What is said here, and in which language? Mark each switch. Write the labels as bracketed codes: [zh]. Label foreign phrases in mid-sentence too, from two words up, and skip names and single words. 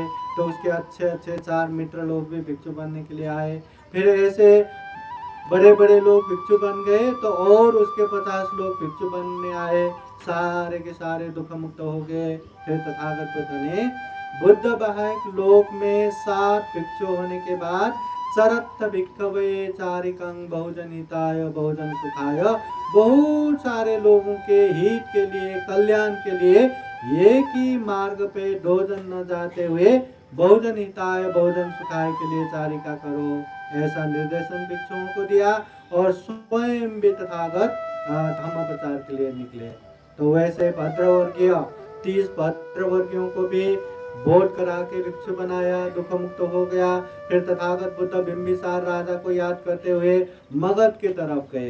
[hi] तो उसके अच्छे अच्छे 4 मित्र लोग भी भिक्षु बनने के लिए आए। फिर ऐसे बड़े बड़े लोग भिक्षु बन गए तो और उसके 50 लोग भिक्षु बनने आए, सारे के सारे दुख मुक्त हो गए। फिर तथागत बुद्ध ने बुद्ध बाहक लोक में 7 भिक्षु होने के बाद [pi] चरत्थ भिक्खवे चारिकं बहुजन हिताय बहुजन सुखाय, [hi] बहुत सारे लोगों के हित के लिए, कल्याण के लिए एक ही मार्ग पे दोजन न जाते हुए [pi] बहुजन हिताय बहुजन सुखाय [hi] के लिए चारिका करो, ऐसा निर्देशन भिक्षुओं को दिया। और स्वयं भी तथागत धम्म प्रचार के लिए निकले। तो वैसे भद्रवर्गीय 30 भद्रवर्गियों को भी बोध करा के भिक्षु बनाया, दुख मुक्त हो गया। फिर तथागत बुद्ध बिंबिसार राजा को याद करते हुए मगध की तरफ गए।